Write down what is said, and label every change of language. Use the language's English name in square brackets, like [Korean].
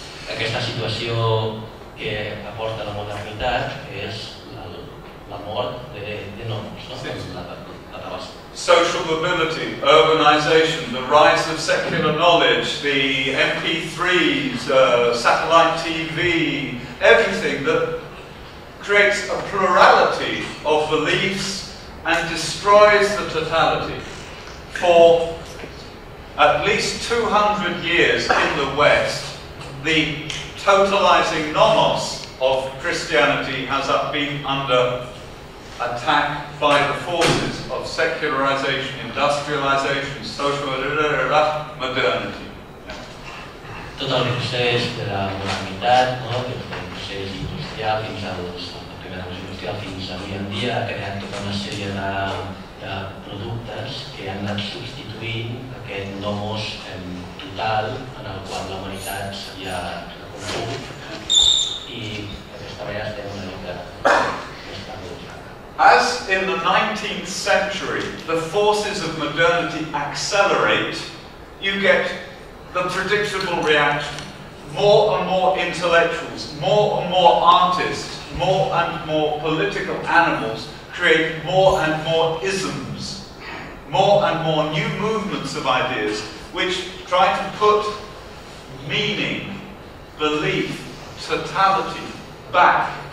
[Catalan] Aquesta situació que aporta la modernitat és la mort de nomos, la tabasco. [English] Social mobility, urbanization, the rise of secular knowledge, the MP3s, satellite TV, everything that creates a plurality of beliefs and destroys the totality. For at least 200 years in the West, the totalizing nomos of Christianity has been under attack by the forces of secularization, industrialization, social modernity. [Catalan] Tot el procés de la modernitat, el procés industrial fins a la primera revolució industrial fins avui en dia, ha creat tota una sèrie de productes que han anat substituint aquest nomos total en el qual la humanitat s'havia reconegut i d'aquesta manera estem una mica més perduts. [English] As in the 19th century, the forces of modernity accelerate, you get the predictable reaction. More and more intellectuals, more and more artists, more and more political animals create more and more isms, more and more new movements of ideas which try to put meaning, belief, totality back.